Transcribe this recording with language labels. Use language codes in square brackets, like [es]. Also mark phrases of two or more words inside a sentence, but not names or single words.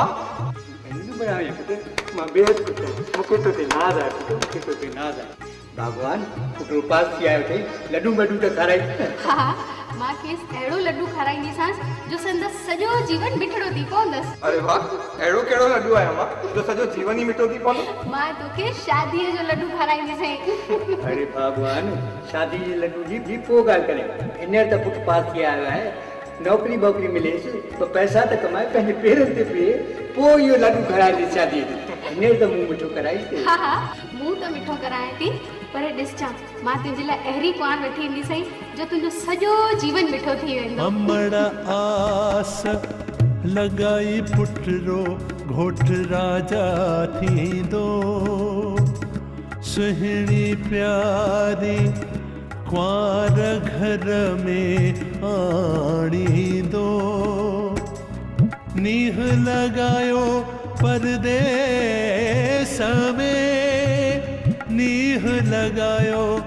[sd] नंबर आयो पुट, मां बेहद खुश आहियां, मूंखे तो ते नाज़ आहे पुट, मूंखे तो ते नाज़ आहे। भगवान पुटु पास थी आयो अथई, लॾूं वॾूं त खाराई। हा, मां खेसि अहिड़ो लड्डू खाराईंदीसांसि जो संदसि सॼो जीवन मिठड़ो थी पवंदसि। अरे वाह, अहिड़ो कहिड़ो लड्डू आहे अम्मा जो सॼो जीवन ई मिठो थी पवंदो? मां तोखे शादीअ जो लड्डू खाराईंदीसांइ। अरे भगवान, शादी जे लड्डू जी भी पोइ ॻाल्हि करे, हींअर त पुटु पास थी आयो आहे, नौकिरी वौकिरी मिलेसि त पैसा त कमाए पंहिंजे पेरनि ते बीहे, पोइ इहो लड्डू खाराए शादी हींअर त मूं मिठो कराईसि। हा हा, मूं त मिठो करायां थी, पर ॾिस जां मां तुंहिंजे लाइ अहिड़ी कुआन वठी ईंदीसांइ जो तुंहिंजो सॼो जीवन मिठो थी वेंदो। अमड़ आस लगाई पुटरो घोट राजा थींदो, सुहिणी प्यारी कुंवार घर में आणींदो, नीह लगायो परदेस में नीह लगायो